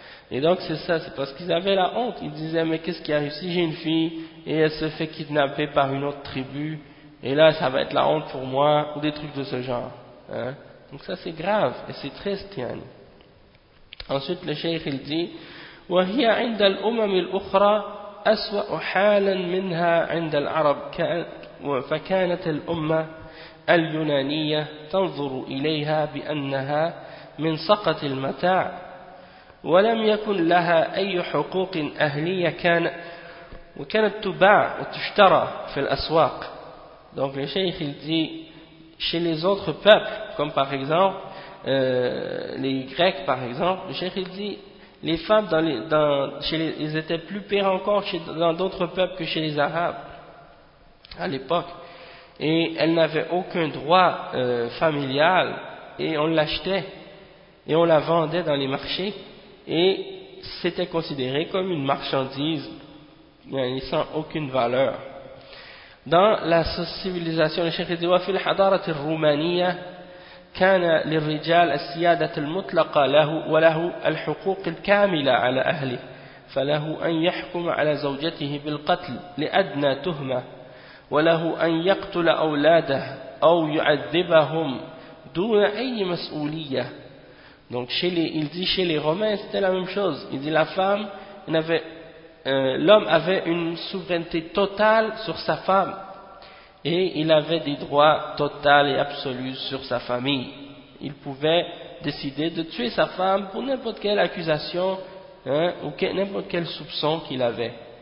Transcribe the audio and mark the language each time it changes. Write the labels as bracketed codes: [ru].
[fr] Et donc c'est ça, c'est parce qu'ils avaient la honte. Ils disaient: mais qu'est-ce qui arrive si j'ai une fille et elle se fait kidnapper par une autre tribu, et là ça va être la honte pour moi, ou des trucs de ce genre, hein? Donc ça c'est grave et c'est triste, Yann. Ensuite le cheikh il dit: [ar] وَهِيَ عِنْدَ الْأُمَمِ الْأُخْرَى أَسْوَأُ حَالًا مِنْهَا عِنْدَ الْعَرَبِ فَكَانَتَ الْأُمَّةَ الْيُنَانِيَّةَ تَنْظُرُ إِلَيْهَا بِأَنَّهَا من سقة المتاع ولم يكن لها أي حقوق أهلية كان وكانت تباع وتشترى في الأسواق. [fr] Donc le cheikh il dit chez les autres peuples, comme par exemple les Grecs par exemple, le cheikh il dit les femmes dans les, ils étaient plus pires encore chez, dans d'autres peuples que chez les Arabes à l'époque, et elles n'avaient aucun droit familial, et on l'achetait et on la vendait dans les marchés, et c'était considéré comme une marchandise sans aucune valeur. Dans la civilisation, le cheikh dit [ar] wa fil hadarat al rumaniya كان للرجال السيادة المطلقة له وله الحقوق الكاملة على أهله، فله أن يحكم على زوجته بالقتل لأدنى تهمة، وله أن يقتل أولاده أو يعذبهم دون أي مسؤولية. [fr] Donc chez les, il dit chez les Romains c'était la même chose. Il dit la femme n'avait l'homme avait une souveraineté totale sur sa femme. Et il avait des droits totaux et absolus sur sa famille. Il pouvait décider de tuer sa femme pour n'importe quelle accusation, hein, ou n'importe quel soupçon qu'il avait.